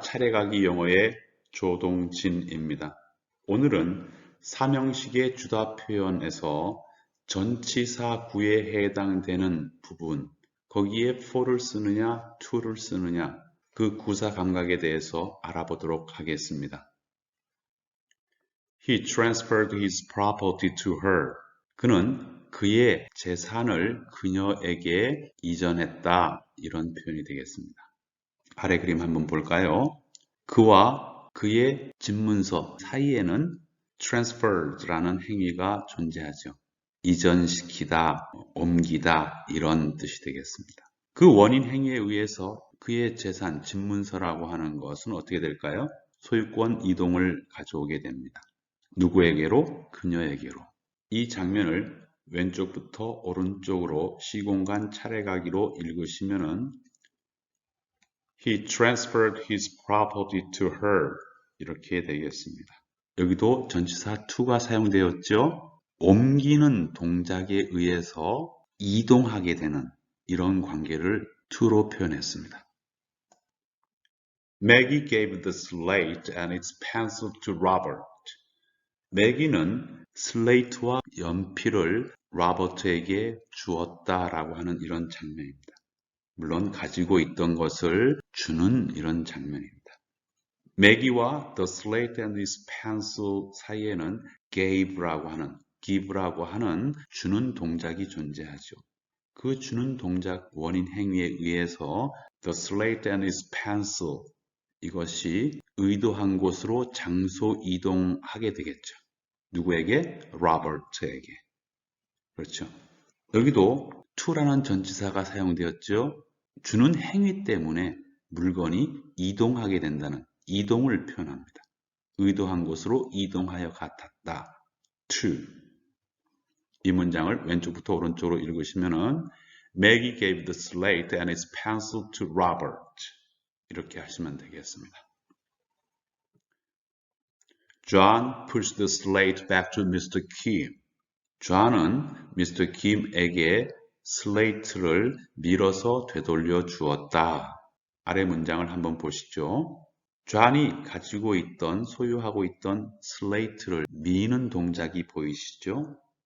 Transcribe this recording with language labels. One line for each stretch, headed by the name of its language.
Korean: 차례가기 영어의 조동진입니다. 오늘은 삼형식의 주다 표현에서 전치사 구에 해당되는 부분, 거기에 for를 쓰느냐, to를 쓰느냐, 그 구사 감각에 대해서 알아보도록 하겠습니다.
English: He transferred his property to her.
Korean: 그는 그의 재산을 그녀에게 이전했다. 이런 표현이 되겠습니다. 아래 그림 한번 볼까요? 그와 그의 집문서 사이에는 transferred라는 행위가 존재하죠. 이전시키다, 옮기다 이런 뜻이 되겠습니다. 그 원인 행위에 의해서 그의 재산, 집문서라고 하는 것은 어떻게 될까요? 소유권 이동을 가져오게 됩니다. 누구에게로? 그녀에게로. 이 장면을 왼쪽부터 오른쪽으로 시공간 차례가기로 읽으시면은
English: He transferred his property to her.
Korean: 이렇게 되겠습니다. 여기도 전치사 to가 사용되었죠. 옮기는 동작에 의해서 이동하게 되는 이런 관계를 to로 표현했습니다.
English: Maggie gave the slate and its pencil to Robert.
Korean: 매기는 슬레이트와 연필을 로버트에게 주었다라고 하는 이런 장면입니다. 물론 가지고 있던 것을 주는 이런 장면입니다. 매기와
English: the slate and his pencil
Korean: 사이에는 give라고 하는 주는 동작이 존재하죠. 그 주는 동작 원인 행위에 의해서
English: the slate and his pencil
Korean: 이것이 의도한 곳으로 장소 이동하게 되겠죠. 누구에게? 로버트에게. 그렇죠. 여기도 to라는 전치사가 사용되었죠. 주는 행위 때문에 물건이 이동하게 된다는 이동을 표현합니다. 의도한 곳으로 이동하여 갔다.
English: to.
Korean: 이 문장을 왼쪽부터 오른쪽으로 읽으시면은
English: Maggie gave the slate and its pencil to Robert.
Korean: 이렇게 하시면 되겠습니다.
English: John pushed the slate back to Mr.
Korean: Kim. 존은 Mr. Kim에게 슬레이트를 밀어서 되돌려 주었다. 아래 문장을 한번 보시죠. 존이 가지고 있던, 소유하고 있던 슬레이트를 미는 동작이 보이시죠?